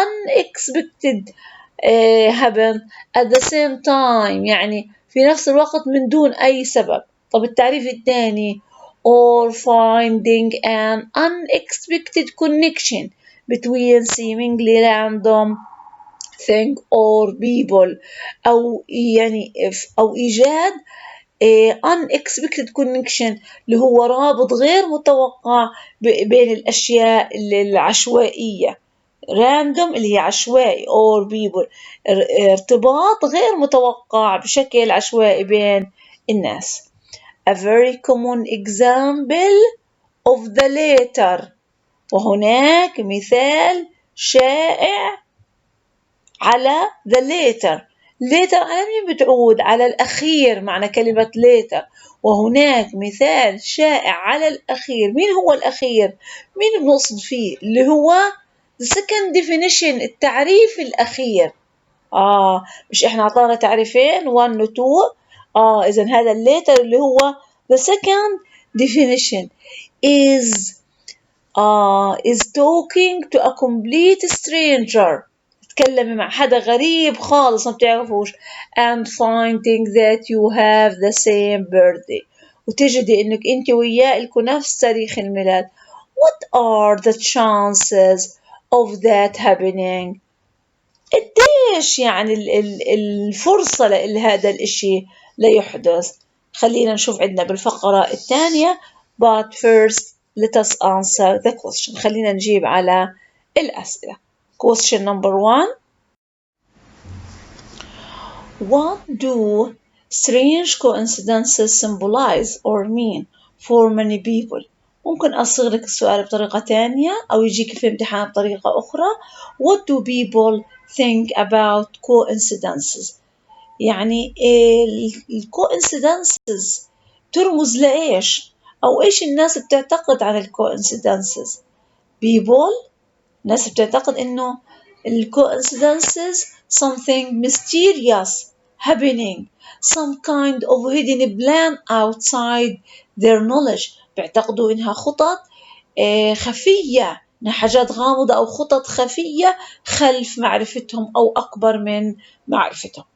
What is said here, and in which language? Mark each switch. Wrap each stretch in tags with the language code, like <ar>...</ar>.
<en>unexpected happen at the same time،</en> <ar>في نفس الوقت من دون أي سبب. طب التعريف الثاني</ar> <en>or finding an unexpected connection between seemingly random thing or people،</en> <ar>أو إيجاد unexpected connection اللي هو رابط غير متوقع بين الأشياء العشوائية. random اللي هي عشوائي or people، ارتباط غير متوقع بشكل عشوائي بين الناس.</ar> <en>A very common example of the latter.</en> <ar>وهناك مثال شائع على the latter. later على مين بتعود؟ على الأخير، معنى كلمة later. وهناك مثال شائع على الأخير. مين هو الأخير؟ مين بنقصد فيه؟ اللي هو</ar> <en>the second definition،</en> <ar>التعريف الأخير. مش إحنا عطانا تعريفين 1 و 2. إذن هذا</ar> <en>later اللي هو the second definition is talking to a complete stranger.</en> <ar>تتكلمي مع حدا غريب خالص ما بتعرفوش.</ar> <en>and finding that you have the same birthday،</en> <ar>وتجدي إنك أنت وياه إلكوا نفس تاريخ الميلاد.</ar> <en>What are the chances of that happening؟</en> <ar>قديش يعني الفرصة لهذا الإشي ليحدث؟ خلينا نشوف عندنا بالفقرة الثانية.</ar> <en>But first let us answer the question.</en> <ar>خلينا نجيب على الأسئلة.</ar> <en>Question number 1. What do strange coincidences symbolize or mean for many people?</en> <ar>ممكن أصيغ لك السؤال بطريقة تانية أو يجيك في امتحان بطريقة أخرى.</ar> <en>What do people think about coincidences؟</en> <ar>يعني الcoincidences ترمز لإيش؟ أو إيش الناس بتعتقد عن الcoincidences؟</ar> <en>people،</en> <ar>الناس بتعتقد إنه</ar> <en>coincidences something mysterious happening, some kind of hidden plan outside their knowledge.</en> <ar>بيعتقدوا إنها خطط خفية، إنها حاجات غامضة أو خطط خفية خلف معرفتهم أو أكبر من معرفتهم.</ar>